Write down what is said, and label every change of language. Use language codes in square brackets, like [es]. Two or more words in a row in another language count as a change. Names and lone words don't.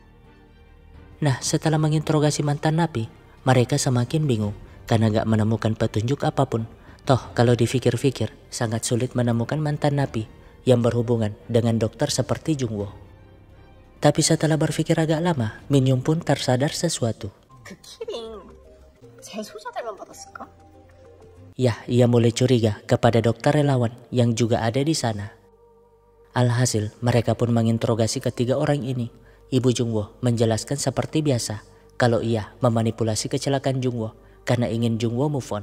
[id] Nah, setelah menginterogasi mantan napi, mereka semakin bingung karena gak menemukan petunjuk apapun. Toh kalau dipikir-pikir, sangat sulit menemukan mantan napi yang berhubungan dengan dokter seperti Jungwoo. Tapi setelah berpikir agak lama, Min Young pun tersadar sesuatu. [ko] 그 키링 재소자들만 받았을까? [id] Yah, ia mulai curiga kepada dokter relawan yang juga ada di sana. Alhasil, mereka pun menginterogasi ketiga orang ini. Ibu Jungwoo menjelaskan seperti biasa kalau ia memanipulasi kecelakaan Jungwoo karena ingin Jungwoo [en] move on.